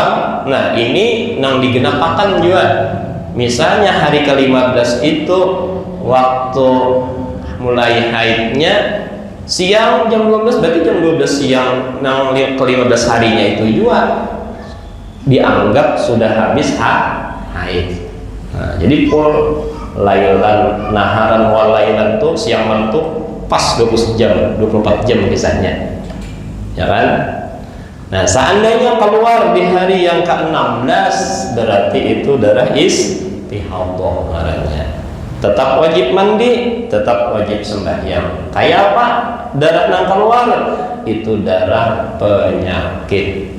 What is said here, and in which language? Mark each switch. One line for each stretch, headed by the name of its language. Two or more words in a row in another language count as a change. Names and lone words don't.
Indonesian: Nah, ini nang digenapakan juga. Misalnya hari ke-15 itu waktu mulai haidnya siang jam 12, berarti jam 12 siang nang ke-15 harinya itu juga dianggap sudah habis haid. Nah, jadi full
Arabic: ليلا نهارا وليلا
Indonesian: tuh siang malam tuh pas 20 jam, 24 jam kisahnya. Ya kan? Nah, seandainya keluar di hari yang ke-16 berarti itu darah istihadah namanya. Tetap wajib mandi, tetap wajib sembahyang. Kayak apa? Darah yang keluar itu darah penyakit.